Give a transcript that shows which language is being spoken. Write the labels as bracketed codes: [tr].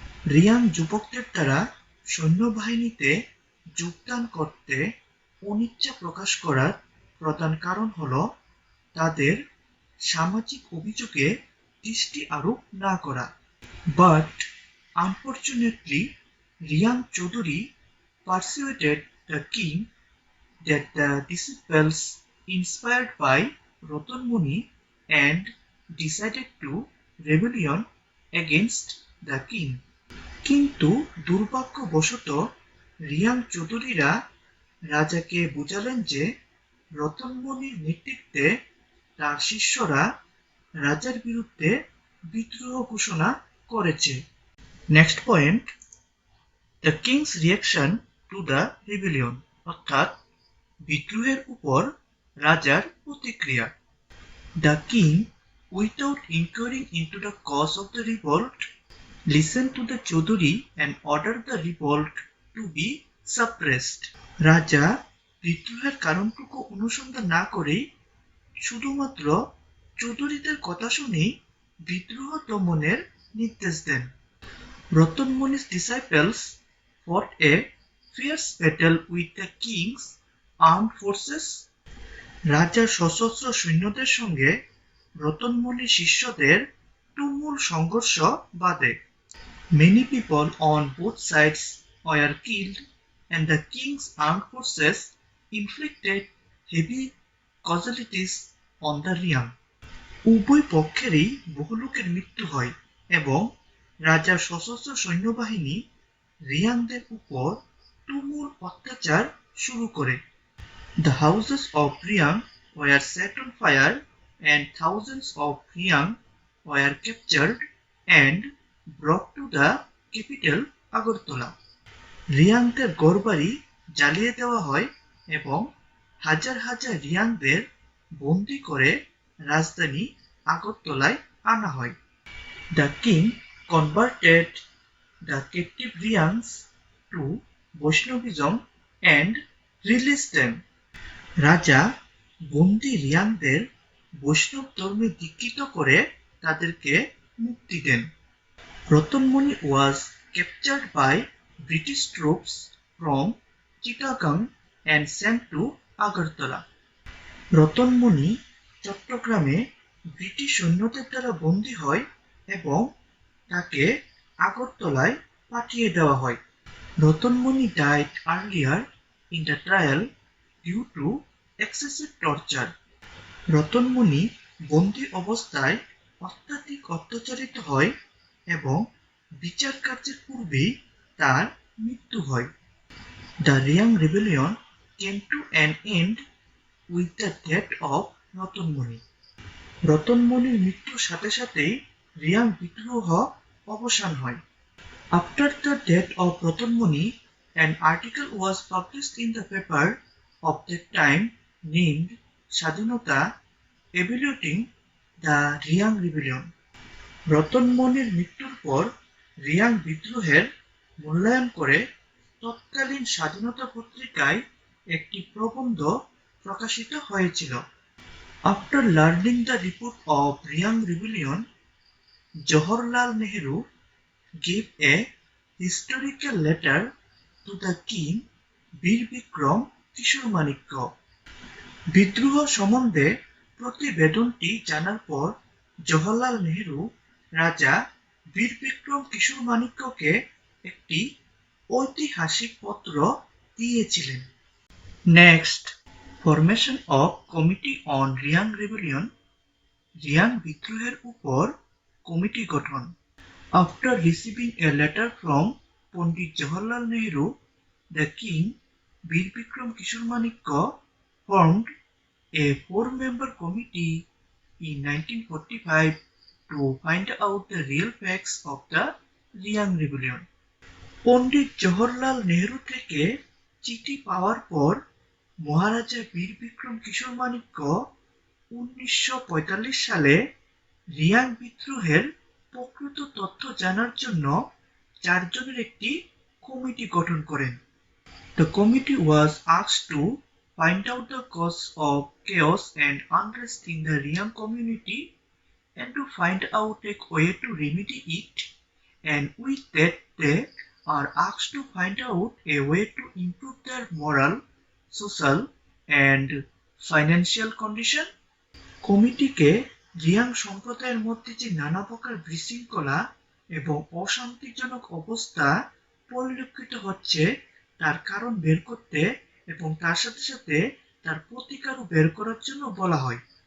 [bn] রিয়াং যুবকদের দ্বারা সৈন্যবাহিনীতে যোগদান করতে অনিচ্ছা প্রকাশ করার প্রধান কারণ হল তাদের সামাজিক অভিযোগে দৃষ্টি আরোপ না করা। [en] But unfortunately, Riang Chaudhuri persuaded the king that the disciples inspired by Ratan Muni and decided to rebellion against the king. [bn] কিন্তু দুর্ভাগ্যবশত রিয়াং চৌধুরীরা রাজাকে বুঝালেন যে রতন মনির নেতৃত্বে তার শিষ্যরা রাজার বিরুদ্ধে বিদ্রোহ ঘোষণা করেছে। [en] next point, the king's reaction to the rebellion, [bn] অর্থাৎ বিদ্রোহের উপর রাজার প্রতিক্রিয়া। [en] The king, without inquiring into the cause of the revolt, listened to the Chaudhuri and ordered the revolt to be suppressed. [bn] রাজা বিদ্রোহের কারণটুকু অনুসন্ধান না করেই শুধুমাত্র চৌধুরীদের কথা শুনেই বিদ্রোহ দমনের নির্দেশ দেন। [en] Ratan Mani's disciples fought a fierce battle with the king's armed forces. [bn] রাজার সশস্ত্র সৈন্যদের সঙ্গে রতন মনির শিষ্যদের তুমুল সংঘর্ষ বাধে। [en] Many people on both sides were killed and the king's armed forces inflicted heavy casualties on the Riang. [bn] উভয় পক্ষেরই বহু লোকের মৃত্যু হয় এবং রাজার সশস্ত্র সৈন্যবাহিনী রিয়াংদের উপর তুমুল অত্যাচার শুরু করে। [en] The houses of Riang were set on fire and thousands of Riang were captured and brought to the capital Agartala. [bn] রিয়াংদের ঘরবাড়ি জ্বালিয়ে দেওয়া হয় এবং হাজার হাজার রিয়াংদের বন্দী করে রাজধানী আগরতলায় আনা হয়। [en] The king converted the captive Riangs to Vaishnavism and released them. [bn] রাজা বন্দী রিয়াংদের বৈষ্ণব ধর্মে দীক্ষিত করে তাদেরকে মুক্তি দেন। [en] Ratan Mani was captured by British troops from Chittagong and sent to Agartala. [bn] Ratan মনি চট্টগ্রামে ব্রিটিশ সৈন্যদের দ্বারা বন্দী হয় এবং তাকে আগরতলায় পাঠিয়ে দেওয়া হয়। [en] Ratan Mani died earlier in the trial due to excessive torture. [bn] Ratan মনি বন্দী অবস্থায় অত্যাধিক অত্যাচারিত হয় এবং বিচার কার্যের পূর্বেই তার মৃত্যু হয়। [en] The Riang rebellion came to an end with the death of Ratan Mani. [bn] রতন মনির মৃত্যুর সাথে সাথেই রিয়াং বিদ্রোহ অবসান হয়। [en] After the death of Ratan Mani, an article was published in the paper of that time named Swadhinata, evaluating the Riang rebellion. [bn] Ratan মনির মৃত্যুর পর রিয়াং বিদ্রোহের মূল্যায়ন করে তৎকালীন স্বাধীনতা পত্রিকায় একটি প্রবন্ধ প্রকাশিত হয়েছিল। [en] After learning the report of Riang rebellion, Jawaharlal Nehru gave a historical letter to the king Bir Bikram Kishore Manikya. [bn] বিদ্রোহ সম্বন্ধে প্রতিবেদনটি জানার পর জওহরলাল নেহেরু রাজা বীর বিক্রম কিশোর মানিক্যকে একটি ঐতিহাসিক পত্র দিয়েছিলেন। [en] next, formation of committee on Riang rebellion, [bn] Reang বিদ্রোহের উপর কমিটি গঠন। [en] After receiving a letter from Pandit Jawaharlal Nehru, the king, Bir Bikram Kishore Manikya, formed a 4-member committee in 1945 to find out the real facts of the Riyang Rebellion. [bn] Pandit Jawaharlal Nehru থেকে চিঠি পাওয়ার পর মহারাজা বীর বিক্রম কিশোর মানিক্য 1945 সালে রিয়াং বিদ্রোহের প্রকৃত তথ্য জানার জন্য 4 জনের একটি কমিটি গঠন করেন। [en] The committee was asked to find out the cause of chaos and unrest in the Riyang community and to find out a way to remedy it, and with that they are asked to find out a way to improve their moral, social and financial condition. [bn] কমিটিকে রিয়াং সম্প্রদায়ের মধ্যে যে নানা প্রকার বিশৃঙ্খলা এবং অশান্তিজনক অবস্থা পরিলক্ষিত হচ্ছে তার কারণ বের করতে এবং তার সাথে সাথে তার প্রতিকারও বের করার জন্য বলা হয়।